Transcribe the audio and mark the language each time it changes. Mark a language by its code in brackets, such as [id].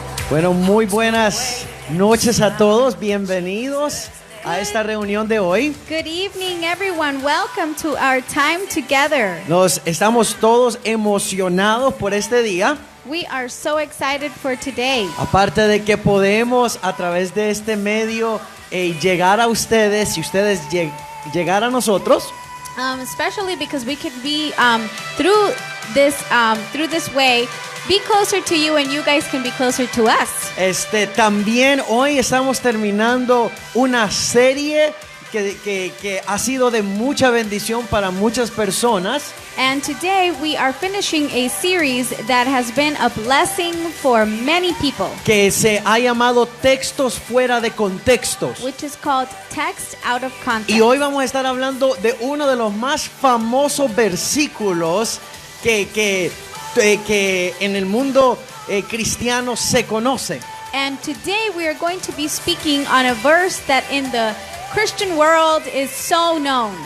[es] Bueno, muy buenas noches a todos. Bienvenidos a esta reunión de hoy. [en] Good evening, everyone. Welcome to our time together. [es] Estamos todos emocionados por este día. [en] We are so excited for today. [es] Aparte de que podemos a través de este medio llegar a ustedes y ustedes llegar a nosotros. [en] Especially because we could be through this way, be closer to you, and you guys can be closer to us. [es] También hoy estamos terminando una serie que ha sido de mucha bendición para muchas personas. [en] And today we are finishing a series that has been a blessing for many people. [es] Que se ha llamado Textos fuera de contextos. [en] Which is called Text Out of Context. [es] Y hoy vamos a estar hablando de uno de los más famosos versículos que en el mundo cristiano se conoce. [en] And today we are going to be speaking on a verse that in the Christian world is so known.